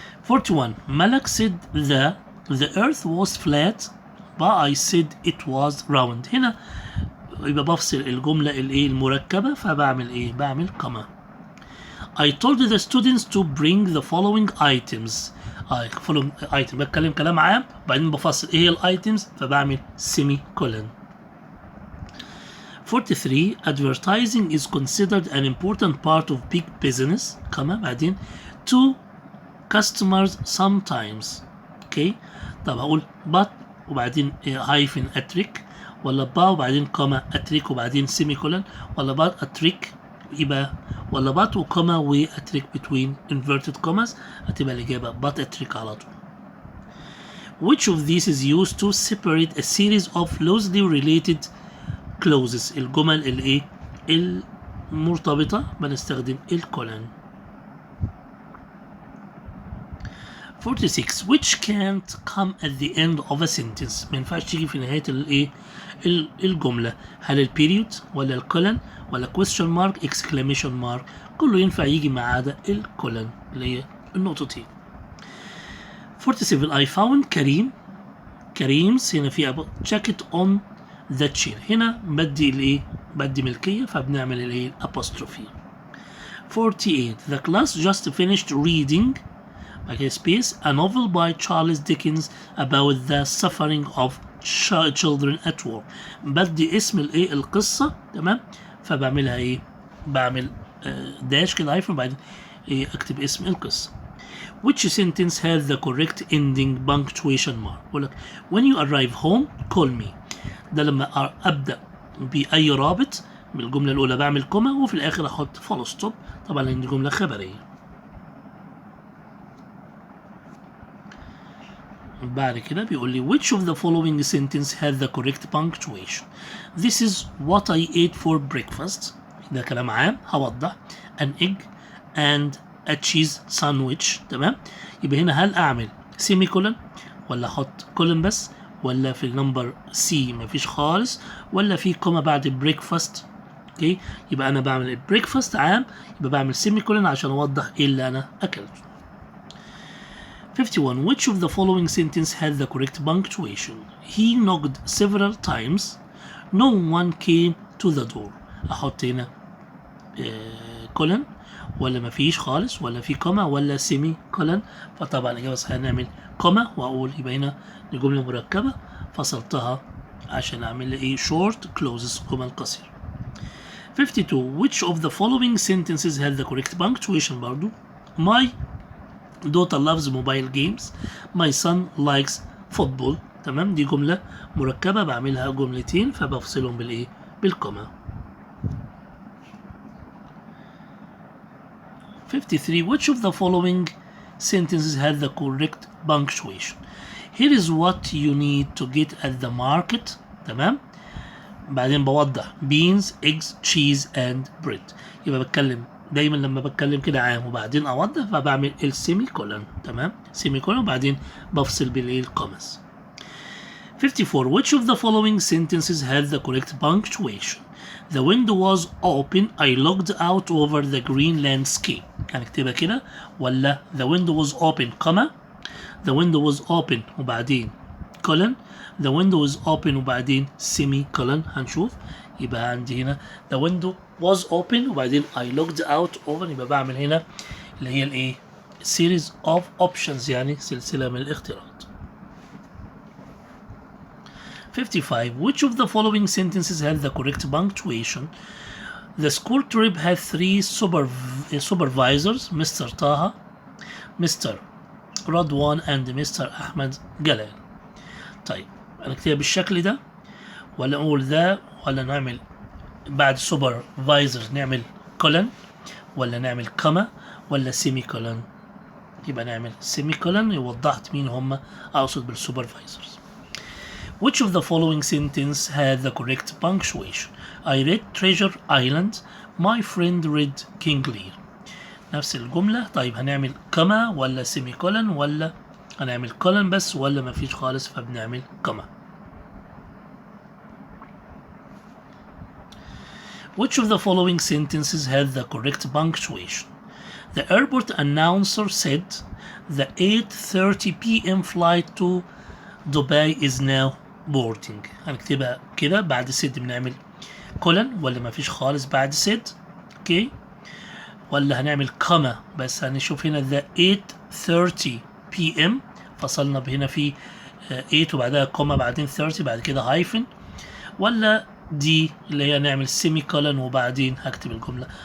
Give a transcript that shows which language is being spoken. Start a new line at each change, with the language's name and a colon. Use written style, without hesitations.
English: 41 ملك said the earth was flat but I said it was round.
Arabic: هنا يبقى بفصل الجملة الايه المركبة فبعمل ايه بعمل كوما.
English: I told the students to bring the following items. following item
Arabic: بتكلم كلام عام وبعدين بفصل ايه هي الايتمز فبعمل semicolon.
English: 43 advertising is considered an important part of big business
Arabic: كما بعدين
English: to customers sometimes.
Arabic: اوكي طب هقول
English: but وبعدين hyphen a trick
Arabic: ولا با وبعدين كوما اتريك وبعدين سيمي كولن، ولا با اتريك يبقى، ولا بات وكوما واتريك
English: between inverted commas،
Arabic: هتبقى الإجابة بات اتريك على طول.
English: Which of these is used to separate a series of closely related clauses؟
Arabic: الجمل الايه المرتبطة بنستخدم الكولن.
English: 46 which can't come at the end of a sentence،
Arabic: ما ينفعش تيجي في نهاية الايه الجملة. هل البيريود ولا الكولن ولا
English: question mark exclamation mark؟
Arabic: كله ينفع يجي ما عدا الكولن اللي هي النقطتين. 47
English: I found
Arabic: كريم's هنا في
English: jacket on the chair،
Arabic: هنا بدي الايه بدي ملكية فبنعمل الايه apostrophe.
English: 48 the class just finished reading space a novel by Charles Dickens about the suffering of children at war.
Arabic: بدي اسم الايه القصة تمام، فبعملها ايه بعمل داش كده هايفن وبعدين ايه اكتب اسم القصة.
English: Which sentence has the correct ending punctuation mark؟
Arabic: بقول لك
English: when you arrive home call me،
Arabic: ده لما ابدا باي رابط من الجملة الأولى بعمل كوما وفي الآخر أحط فول ستوب، طبعا لأن دي جملة خبرية. بعد كده بيقول لي
English: which of the following sentence has the correct punctuation؟ This is what I ate for breakfast،
Arabic: ده كلام عام هوضح.
English: an egg and a cheese sandwich، تمام.
Arabic: يبقى هنا هل أعمل سيمي كولن ولا أحط كولن بس، ولا في النمبر سي مفيش خالص، ولا في كوما بعد بريكفاست؟ اوكي يبقى أنا بعمل البريكفاست عام، يبقى بعمل سيمي كولن عشان أوضح إيه اللي أنا أكلته. 51
English: which of the following sentence has the correct punctuation؟ He knocked several times no one came to the door،
Arabic: أحط هنا كولن ولا مفيش خالص، ولا في كوما ولا سيمي كولن؟ فطبعا الإجابة صحيحة هنعمل كوما وأقول يبقى هنا الجملة مركبة فصلتها عشان أعمل إيه
English: short clauses
Arabic: جمل قصيرة.
English: 52 which of the following sentences has the correct punctuation برضو؟ My daughter loves mobile games my son likes football، تمام.
Arabic: دي جملة مركبة بعملها جملتين فبفصلهم بالإيه بالكوما.
English: 53 which of the following sentences has the correct punctuation؟ Here is what you need to get at the market، تمام.
Arabic: بعدين بوضح
English: beans eggs cheese and bread،
Arabic: يبقى بتكلم دايما لما بتكلم كده عام وبعدين اوضح فبعمل السيمي كولن، تمام. سيمي كولن وبعدين بفصل بالايه القمص.
English: 54 which of the following sentences has the correct punctuation؟ The window was open I looked out over the green landscape،
Arabic: هنكتبها كده ولا
English: the window was open comma the window was open وبعدين colon the window was open وبعدين semi colon، هنشوف.
Arabic: يبقى عندي هنا
English: the window was open
Arabic: وبعدين
English: I looked out over،
Arabic: يبقى بعمل هنا اللي هي الايه
English: series of options
Arabic: يعني سلسلة من الاختيارات.
English: 55 which of the following sentences have the correct punctuation؟ The school trip had 3 supervisors Mr. Taha, Mr. Radwan and Mr. Ahmed Galal.
Arabic: طيب هنكتبها بالشكل ده ولا نقول ذا ولا نعمل بعد supervisors نعمل colon ولا نعمل comma ولا semi colon؟ يبقى نعمل semi colon وضحت مين هم أقصد بالsupervisors.
English: Which of the following sentence had the correct punctuation؟ I read Treasure Island my friend read King Lear،
Arabic: نفس الجملة. طيب هنعمل كما ولا سيمي كولن ولا هنعمل كولن بس ولا مفيش خالص فبنعمل كما.
English: Which of the following sentences had the correct punctuation؟ The airport announcer said the 8:30 p.m. flight to Dubai is now boarding،
Arabic: هنكتبها كده بعد said بنعمل كولن ولا مفيش خالص بعد said اوكي، ولا هنعمل كما بس هنشوف هنا the 8:30 p.m. فصلنا هنا في 8 وبعدها كوما بعدين 30 بعد كده هايفن، ولا دي اللي هي نعمل سيمي كولن وبعدين هكتب الجملة.